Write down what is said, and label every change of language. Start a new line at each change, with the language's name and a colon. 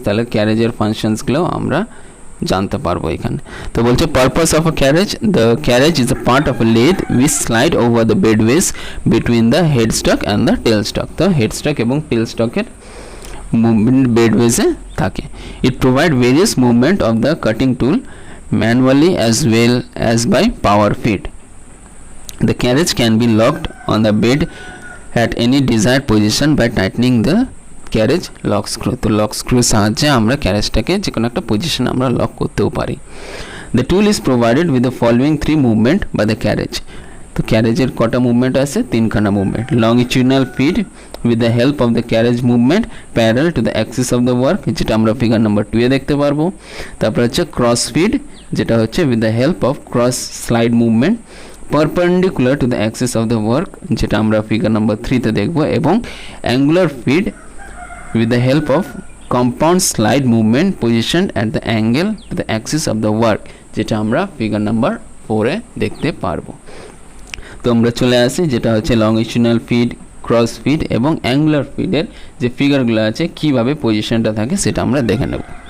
Bangla: তাহলে ক্যারেজের ফাংশনসগুলো আমরা জানতে পারবো এখানে। তো বলছে
English: Purpose of a carriage, the carriage is a part of a lathe which slide over the bedways between the headstock and the tailstock.
Bangla: তো হেড স্টক এবং টেল স্টকের মুভমেন্ট বেডওয়েজে থাকে।
English: It provide various movement of the cutting tool manually as well as by power feed. The carriage can be locked on the bed at any desired position by tightening the carriage lock screw.
Bangla: তো lock স্ক্রুর সাহায্যে আমরা ক্যারেজটাকে যে কোনো একটা পজিশনে আমরা lock করতেও পারি।
English: The tool is provided with the following 3 movement by the carriage.
Bangla: তো ক্যারেজের কটা মুভমেন্ট আছে? 3খানা movement.
English: longitudinal feed with the help of the carriage movement parallel to the axis of the work,
Bangla: যেটা আমরা ফিগার নাম্বার 2 এ দেখতে পারবো। তারপর হচ্ছে ক্রস ফিড, যেটা হচ্ছে
English: with the help of cross slide movement perpendicular to the axis of the work,
Bangla: যেটা আমরা ফিগার নাম্বার 3 তে দেখবো। এবং angular feed
English: with the help of compound slide movement positioned at the angle to the axis of the work,
Bangla: যেটা আমরা figure number 4 এ দেখতে পারবো। তো আমরা চলে আসি যেটা হচ্ছে লংজিটিউডনাল ফিড, ক্রস ফিড এবং অ্যাঙ্গুলার ফিডের যে ফিগারগুলো আছে কিভাবে পজিশনটা থাকে সেটা আমরা দেখে নেব।